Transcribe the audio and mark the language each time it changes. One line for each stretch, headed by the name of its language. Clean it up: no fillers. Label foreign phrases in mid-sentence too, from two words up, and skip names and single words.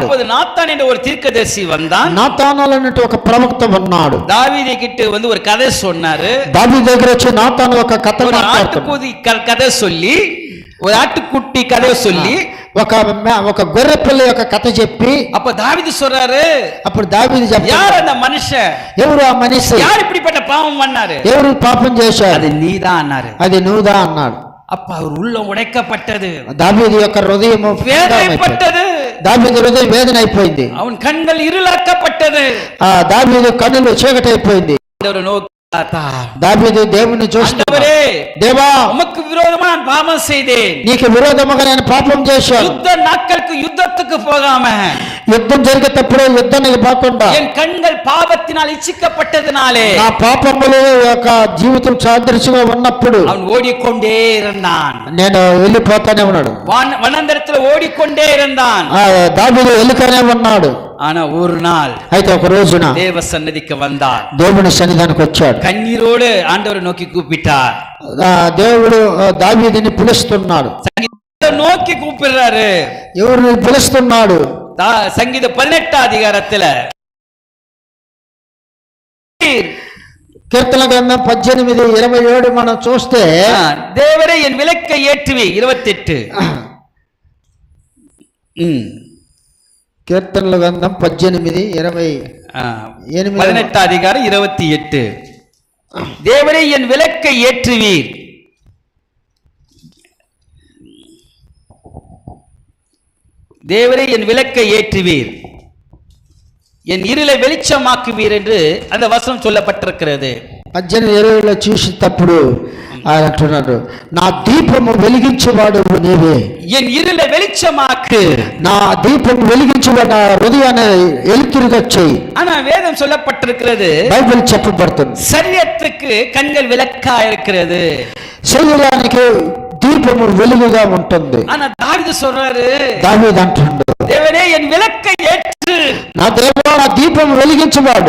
Tamil: அப்போது நாத்தான் என்ற ஒரு தீர்க்கதரிசி வந்தான்.
Telugu: నాతాను అన్నట్టు ఒక ప్రవక్త ఉన్నాడు.
Tamil: தாவீது கிட்ட வந்து ஒரு கதை சொன்னாரு.
Telugu: దావీదు దగ్గర వచ్చి నాతాను ఒక కథ
Tamil: ஒரு
Telugu: మాట్లాడుతున్నాడు.
Tamil: ஆட்டுக்குட்டி கதை சொல்லி, ஒரு ஆட்டுக்குட்டி கதை சொல்லி
Telugu: ఒక గొర్రె పిల్ల యొక్క కథ చెప్పి
Tamil: அப்ப தாவீது சொல்றாரு,
Telugu: అప్పుడు దావీదు చెప్పాడు,
Tamil: யார் அந்த மனுஷன்,
Telugu: ఎవరు ఆ మనిషి,
Tamil: யார் இப்படிப்பட்ட பாவம் பண்ணாரு,
Telugu: ఎవరు పాపం చేశాడు,
Tamil: அது நீதான் அன்னாரு.
Telugu: అది నువ్వుదా అన్నాడు.
Tamil: அப்ப அவர் உள்ளம் உடைக்கப்பட்டது,
Telugu: దావీదు యొక్క హృదయం
Tamil: வேதனைப்பட்டது,
Telugu: దావీదు హృదయం వేదన అయిపోయింది,
Tamil: அவன் கண்கள் இருளாக்கப்பட்டது.
Telugu: ఆ దావీదు కన్నులు చీకటి అయిపోయింది. దావీదు దేవుని చూస్తున్నాడు, దేవా
Tamil: உமக்கு விரோதமா நான் பாவம் செய்தேன்,
Telugu: నీకు విరోధముగా నేను పాపం చేశాను.
Tamil: யுத்த நாட்களுக்கு யுத்தத்துக்கு போகாம,
Telugu: యుద్ధం జరిగేటప్పుడు యుద్ధానికి పోకుండా
Tamil: என் கண்கள் பாவத்தினால் இச்சிக்கப்பட்டதினாலே
Telugu: నా పాపములు యొక్క జీవితం సాదృశ్యంగా ఉన్నప్పుడు
Tamil: அவன் ஓடிக்கொண்டே இருந்தான்.
Telugu: నేను వెళ్ళిపోతానే ఉన్నాడు.
Tamil: வனாந்தரத்தில் ஓடிக்கொண்டே இருந்தான்.
Telugu: దావీదు వెళ్ళుకనే ఉన్నాడు.
Tamil: ஆனா ஒரு நாள்
Telugu: అయితే ఒక రోజున
Tamil: தேவ சன்னதிக்கு வந்தார்.
Telugu: దేవుని సన్నిధానికి వచ్చాడు.
Tamil: கண்ணீரோடு ஆண்டவரை நோக்கி கூப்பிட்டார்.
Telugu: దేవుడు దావీదుని పిలుస్తున్నాడు.
Tamil: நோக்கி கூப்பிடுறாரு.
Telugu: ఎవరిని పిలుస్తున్నాడు?
Tamil: சங்கீத 18 அதிகாரத்துல
Telugu: కీర్తన గ్రంథం 18:27 మనం చూస్తే,
Tamil: தேவரே என் விளக்கை ஏற்றுவி. 28
Telugu: కీర్తనల గ్రంథం 18:18
Tamil: அதிகாரம் 28. தேவரே என் விளக்கை ஏற்றுவீர், தேவரே என் விளக்கை ஏற்றுவீர், என் இருளை வெளிச்சமாக்குவீர் என்று அந்த வசனம் சொல்லப்பட்டிருக்கிறது.
Telugu: 18:20 చూసేటప్పుడు ఆయన అంటున్నాడు, నా దీపము వెలిగించేవాడు నీవే,
Tamil: என் இருளை வெளிச்சமாக்கு,
Telugu: నా దీపం వెలిగించేవాడు నా హృదయాన్ని ఎలుతురుగా చేయి.
Tamil: ஆனா வேதம் சொல்லப்பட்டிருக்கிறது,
Telugu: బైబిల్ చెప్పబడుతుంది,
Tamil: சரீரத்துக்கு கண்கள் விளக்கா இருக்கிறது,
Telugu: శరీరానికి దీపము వెలుగుగా ఉంటుంది.
Tamil: ஆனா தாவீது சொல்றாரு,
Telugu: దావీదు అంటున్నాడు,
Tamil: தேவனே என் விளக்கை ஏற்று,
Telugu: నా దేవా నా దీపం వెలిగించేవాడు,